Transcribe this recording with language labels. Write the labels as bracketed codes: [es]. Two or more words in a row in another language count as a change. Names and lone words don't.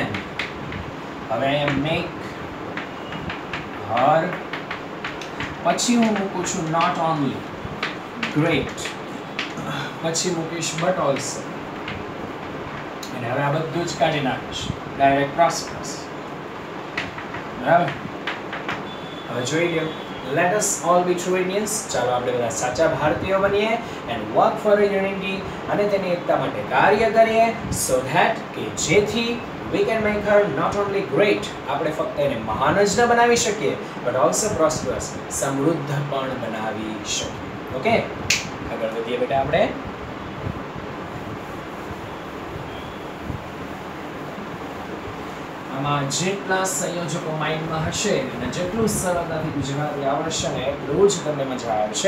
[gu] હવે અહીંયા [en] make her, [gu] પછી હું મૂકું છું [en] not only great, [gu] પછી મૂકીશ [en] but also, [gu] અને હવે આ બધું જ કાઢી નાખીશ [en] direct prosperous, [gu] બરાબર. હવે જોઈ લો, [en] let us all be true Indians, [gu] ચાલો આપણે બધા સાચા ભારતીયો બનીએ, [en] and work for unity, [gu] અને તેની એકતા માટે કાર્ય કરીએ, [en] so that [gu] કે જેથી [en] we can make her not only great, [gu] આપણે ફક્ત એને મહાન જ ન બનાવી શકીએ, [en] but also prosperous, [gu] સમૃદ્ધ પણ બનાવી શકીએ. ઓકે, આગળ વધીએ બેટા આપણે. આમાં જેટલા સંયોજકો માઇન્ડમાં હશે અને જેટલું સરળતાથી ગુજરાતી આવડશે ને એટલું જ તમને મજા આવશે.